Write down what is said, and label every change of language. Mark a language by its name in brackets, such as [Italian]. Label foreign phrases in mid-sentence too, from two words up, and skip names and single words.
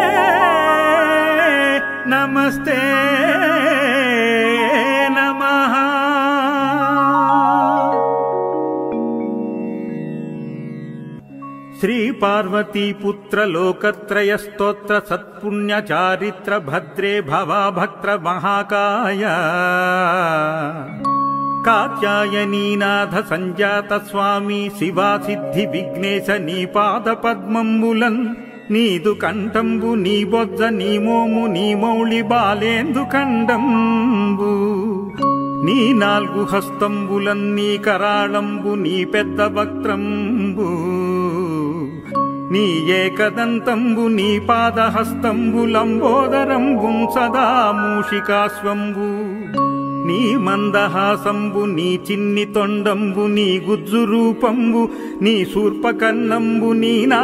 [Telugu] నమస్తే నమః శ్రీ పార్వతీ పుత్ర లోకత్రయ స్తోత్ర సత్పుణ్య చారిత్ర భద్రే భవా భక్త మహాకాయ కాత్యాయనీనాథ సంజాత స్వామీ శివా సిద్ధి విఘ్నేశ నీ పాద పద్మంబులన్ నీదు కంఠంబు నీ बొజ్జ నీ మోము నీ మౌళి బాలేందు కండంబు నీ నాలుగు హస్తంబులన్ నీ కరాళంబు నీ పెద్ద వక్త్రంబు నీ ఏకదంతంబు నీ పాదహస్తంబు లంబోదరంబుం సదా మూషికాశ్వంబు నీ మందహాసంబు నీ చిన్ని తొండంబు నీ గుజ్జు రూపంబు నీ శూర్పకన్నంబు నీ